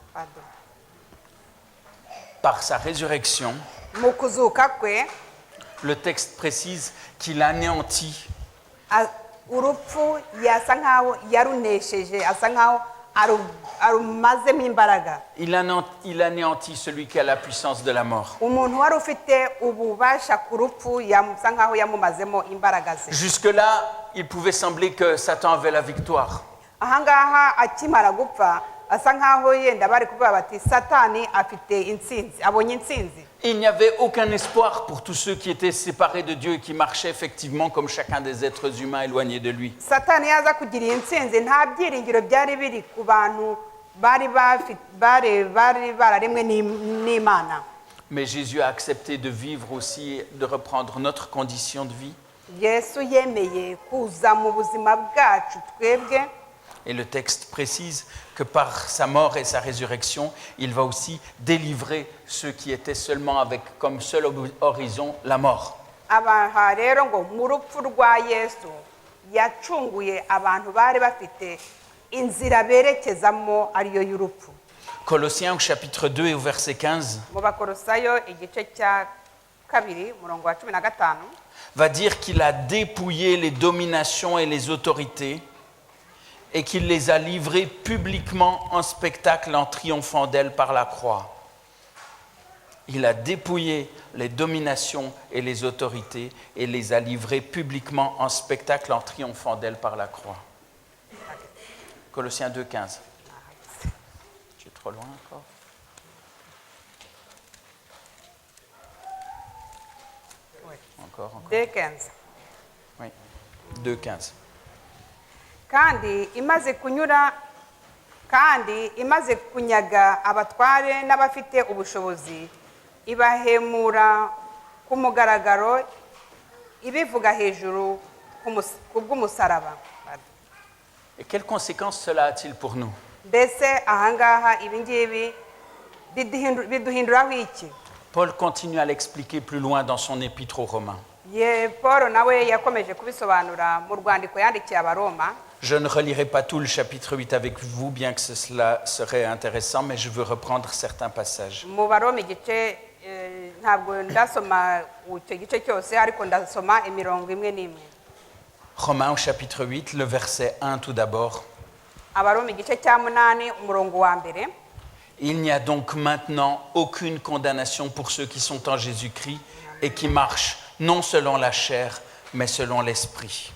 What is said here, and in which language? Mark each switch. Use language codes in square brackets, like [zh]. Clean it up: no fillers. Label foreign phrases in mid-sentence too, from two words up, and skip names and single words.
[fr] Par sa résurrection, [rw] Mu kuzuka kwe [fr] le texte précise qu'il anéantit [rw] urupfu yasa nkaho yarunesheje asa nkaho arumazemo imbaraga. [fr] il anéantit celui qui a la puissance de la mort. [rw] Umuntu wari ufite ububasha ku rupfu asa nkaho yamumazemo imbaraga ze. [fr] Jusque-là, il pouvait sembler que Satan avait la victoire. [rw] Ahangaha akimara gupfa asa nkaho yenda bari kuvuga bati Satani afite intsinzi abonye intsinzi. [fr] Il n'y avait aucun espoir pour tous ceux qui étaient séparés de Dieu et qui marchaient effectivement comme chacun des êtres humains éloignés de lui. [rw] Satani yaza kugira intsinzi nta byiringiro byari biri ku bantu bari bararemwe n'Imana. [fr] Mais Jésus a accepté de vivre aussi, de reprendre notre condition de vie. [rw] Yesu yemeye kuza mu buzima bwacu twebwe. [fr] Et le texte précise que par sa mort et sa résurrection, il va aussi délivrer ceux qui étaient seulement avec comme seul horizon la mort. [rw] Aha rero ngo mu rupfu rwa Yesu yacunguye abantu bari bafite inzira berekezamo ariyo y'urupfu. [fr] Colossiens au chapitre 2 et au verset 15 [rw] Mu Bakolosayo igice cya 2 umurongo wa 15 [fr] va dire qu'il a dépouillé les dominations et les autorités et qu'il les a livrées publiquement en spectacle en triomphant d'elles par la croix. Il a dépouillé les dominations et les autorités et les a livrées publiquement en spectacle en triomphant d'elles par la croix. Colossiens 2, 15. Je suis trop loin encore. Encore. 2:15. Oui. 2,15. [rw] kandi imaze kunyaga abatware n'abafite ubushobozi ibahemura ku mugaragaro ibivuga hejuru ku bw'umusaraba. [fr] Et quelles conséquences cela a-t-il pour nous? [rw] Mbese ahangaha ibi ngibi biduhinduraho iki? [fr] Paul continue à l'expliquer plus loin dans son épître aux Romains. [rw] Paul nawe yakomeje kubisobanura mu rwandiko yandikiye abaroma. [fr] Je ne relirai pas tout le chapitre 8 avec vous, bien que cela serait intéressant, mais je veux reprendre certains passages. [rw] Mu baroma igice ntabwo ndasoma icyo gice cyose ariko ndasoma imirongo imwe n'imwe. [fr] Romains au chapitre 8, le verset 1 tout d'abord. [rw] Abaroma igice cya 8 umurongo wa mbere. [fr] Il n'y a donc maintenant aucune condamnation pour ceux qui sont en Jésus-Christ et qui marchent non selon la chair, mais selon l'esprit.